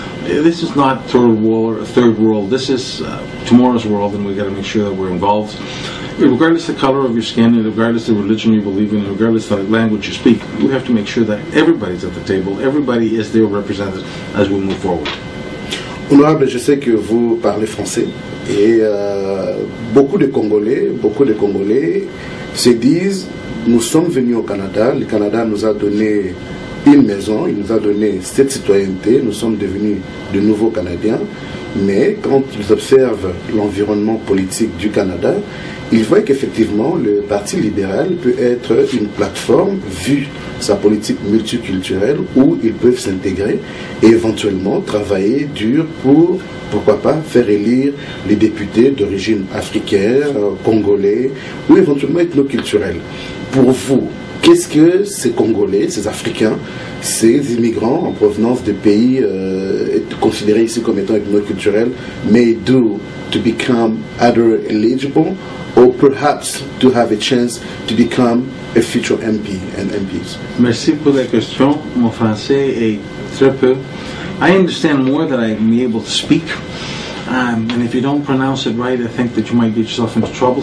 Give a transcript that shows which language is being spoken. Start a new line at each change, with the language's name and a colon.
English: This is not third world. This is tomorrow's world, and we've got to make sure that we're involved. regardless of the color of your skin, regardless of the religion you believe in, regardless of the language you speak, you have to make sure that everybody's at the table, everybody is there represented as we move forward.
French: Honorable, je sais que vous parlez français et beaucoup de Congolais se disent, nous sommes venus au Canada, le Canada nous a donné une maison, il nous a donné cette citoyenneté, nous sommes devenus de nouveaux Canadiens, mais quand ils observent l'environnement politique du Canada, ils voient qu'effectivement le Parti libéral peut être une plateforme, vu sa politique multiculturelle, où ils peuvent s'intégrer et éventuellement travailler dur pour, pourquoi pas, faire élire les députés d'origine africaine, congolais ou éventuellement ethnoculturels. Pour vous, qu'est-ce que ces Congolais, ces Africains, ces immigrants en provenance de pays considérés ici comme étant ethnoculturels
English: may do to become either eligible or perhaps to have a chance to become a future MP and MPs?
French: Merci pour la question. Mon français est très peu.
English: I understand more than I am able to speak. And if you don't pronounce it right, I think that you might get yourself into trouble.